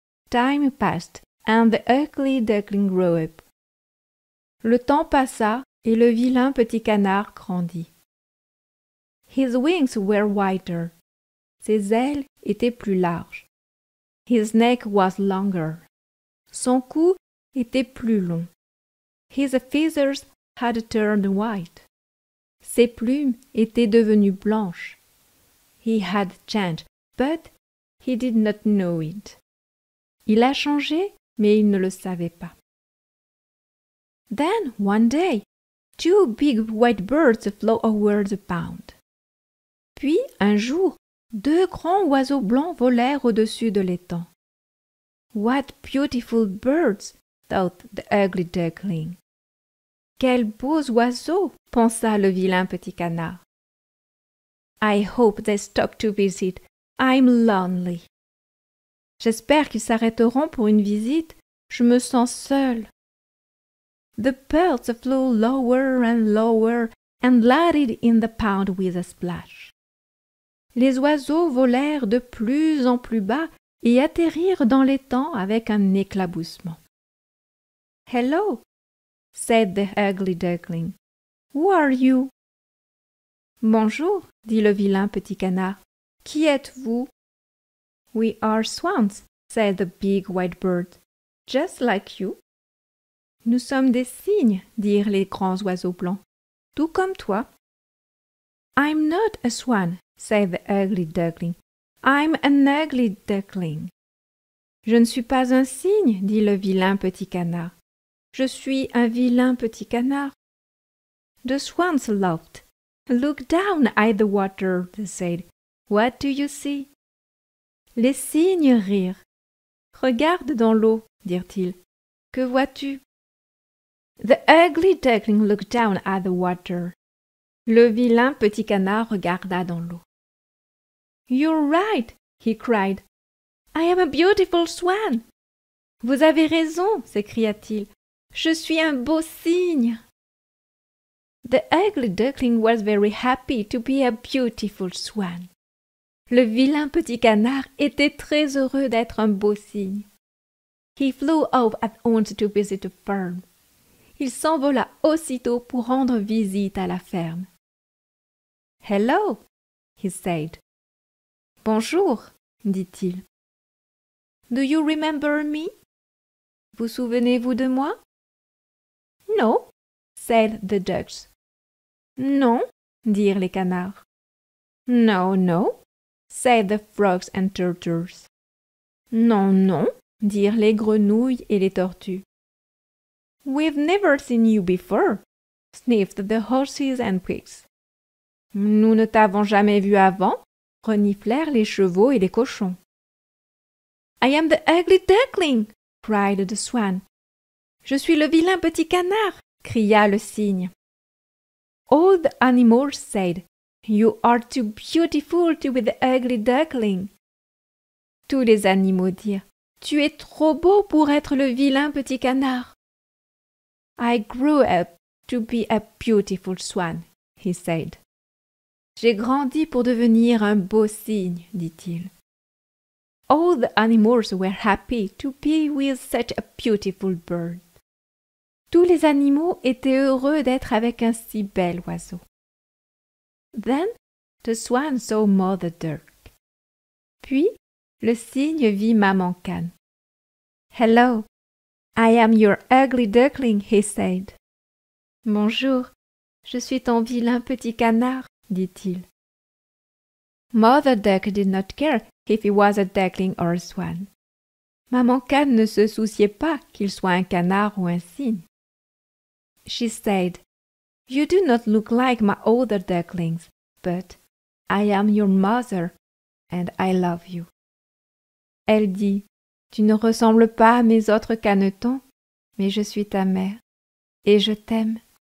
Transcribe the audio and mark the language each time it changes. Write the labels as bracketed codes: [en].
[en] Time passed, and the ugly duckling grew up. [fr] Le temps passa, et le vilain petit canard grandit. [en] His wings were whiter. [fr] Ses ailes étaient plus larges. [en] His neck was longer. [fr] Son cou était plus long. [en] His feathers had turned white. [fr] Ses plumes étaient devenues blanches. [en] He had changed, but he did not know it. [fr] Il a changé, mais il ne le savait pas. [en] Then, one day, 2 big white birds flew over the pond. [fr] Puis, un jour, 2 grands oiseaux blancs volèrent au-dessus de l'étang. [en] What beautiful birds, thought the ugly duckling. [fr] Quels beaux oiseaux, pensa le vilain petit canard. [en] I hope they stop to visit. I'm lonely. [fr] J'espère qu'ils s'arrêteront pour une visite. Je me sens seul. [en] The birds flew lower and lower and landed in the pond with a splash. [fr] Les oiseaux volèrent de plus en plus bas et atterrirent dans l'étang avec un éclaboussement. [en] Hello, said the ugly duckling. Who are you? [fr] Bonjour, dit le vilain petit canard. Qui êtes-vous? [en] We are swans, said the big white bird. Just like you. [fr] Nous sommes des cygnes, dirent les grands oiseaux blancs. Tout comme toi. [en] I'm not a swan, said the ugly duckling. I'm an ugly duckling. [fr] Je ne suis pas un cygne, dit le vilain petit canard. Je suis un vilain petit canard. [en] The swans laughed. Look down at the water, they said. What do you see? [fr] Les cygnes rirent. Regarde dans l'eau, dirent-ils. Que vois-tu? [en] The ugly duckling looked down at the water. [fr] Le vilain petit canard regarda dans l'eau. [en] You're right, he cried. I am a beautiful swan. [fr] Vous avez raison, s'écria-t-il. Je suis un beau cygne. [en] The ugly duckling was very happy to be a beautiful swan. [fr] Le vilain petit canard était très heureux d'être un beau cygne. [en] He flew off at once to visit the farm. [fr] Il s'envola aussitôt pour rendre visite à la ferme. [en] Hello, he said. [fr] Bonjour, dit-il. [en] Do you remember me? [fr] Vous souvenez-vous de moi? [en] No, said the ducks. [fr] Non, dirent les canards. [en] No, no, said the frogs and turtles. [fr] Non, non, dirent les grenouilles et les tortues. [en] We've never seen you before, sniffed the horses and pigs. [fr] Nous ne t'avons jamais vu avant, reniflèrent les chevaux et les cochons. [en] I am the ugly duckling, cried the swan. [fr] Je suis le vilain petit canard, cria le cygne. [en] All the animals said, You are too beautiful to be the ugly duckling. [fr] Tous les animaux dirent, Tu es trop beau pour être le vilain petit canard. [en] I grew up to be a beautiful swan, he said. [fr] J'ai grandi pour devenir un beau cygne, dit-il. [en] All the animals were happy to be with such a beautiful bird. [fr] Tous les animaux étaient heureux d'être avec un si bel oiseau. [en] Then the swan saw Mother Duck. [fr] Puis le cygne vit Maman Cane. [en] Hello, I am your ugly duckling, he said. [fr] Bonjour, je suis ton vilain petit canard, dit-il. [en] Mother Duck did not care if he was a duckling or a swan. [fr] Maman Cane ne se souciait pas qu'il soit un canard ou un cygne. [en] She said, You do not look like my other ducklings, but I am your mother and I love you. [fr] Elle dit, Tu ne ressembles pas à mes autres canetons, mais je suis ta mère et je t'aime.